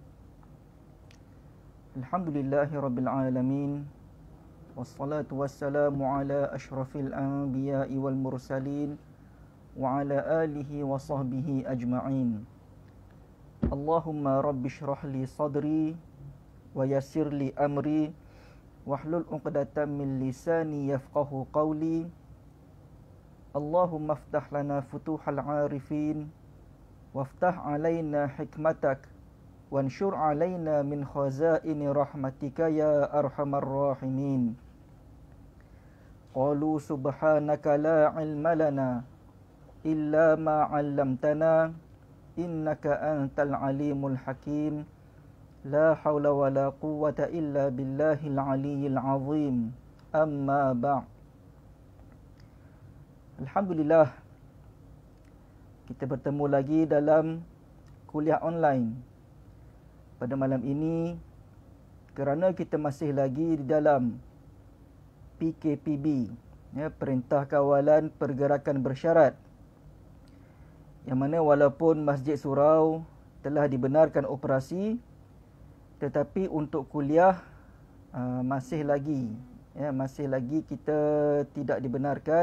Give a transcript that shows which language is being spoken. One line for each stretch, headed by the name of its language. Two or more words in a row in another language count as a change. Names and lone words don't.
Arabic: الحمد لله رب العالمين والصلاة والسلام على أشرف الأنبياء والمرسلين وعلى آله وصحبه أجمعين اللهم رب اشرح لي صدري ويسر لي أمري واحلل عقدة من لساني يفقهوا قولي اللهم افتح لنا فتوح العارفين وافتح علينا حكمتك وانشر علينا من خزائن رحمتك يا أرحم الراحمين. قالوا سبحانك لا علم لنا إلا ما علمتنا إنك أنت العليم الحكيم. لا حول ولا قوة إلا بالله العلي العظيم. أما بعد'.
Malay: Alhamdulillah, kita bertemu lagi dalam kuliah online pada malam ini kerana kita masih lagi di dalam PKPB, Perintah Kawalan Pergerakan Bersyarat, yang mana walaupun Masjid Surau telah dibenarkan operasi, tetapi untuk kuliah masih lagi kita tidak dibenarkan.